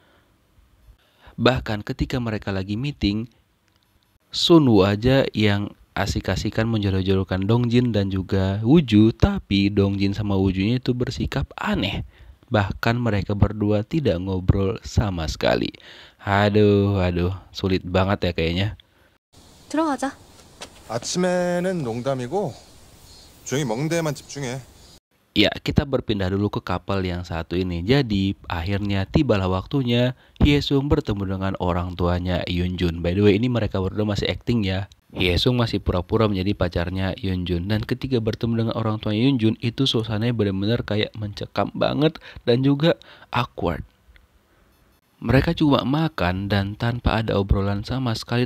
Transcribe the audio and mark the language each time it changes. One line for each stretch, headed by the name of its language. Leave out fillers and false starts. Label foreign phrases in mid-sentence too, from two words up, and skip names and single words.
Indonesian: Bahkan ketika mereka lagi meeting, Sunwoo aja yang asik-asikan menjodoh-jodohkan Dongjin dan juga Wooju, tapi Dongjin sama Woojunya itu bersikap aneh. Bahkan mereka berdua tidak ngobrol sama sekali. Aduh, sulit banget ya kayaknya.
Korean: 들어가자. 아침에는 농담이고 조용히 멍대에만 집중해.
Indonesian: Ya, kita berpindah dulu ke couple yang satu ini. Jadi, akhirnya tibalah waktunya Hye-sung bertemu dengan orang tuanya Hyunjun.
English: By the way,
Indonesian: ini mereka berdua masih acting ya. Hye-sung masih pura-pura menjadi pacarnya Hyunjun. Dan ketika bertemu dengan orang tuanya Hyunjun, itu suasananya benar-benar kayak mencekam banget dan juga awkward. Mereka cuma makan dan tanpa ada obrolan sama sekali.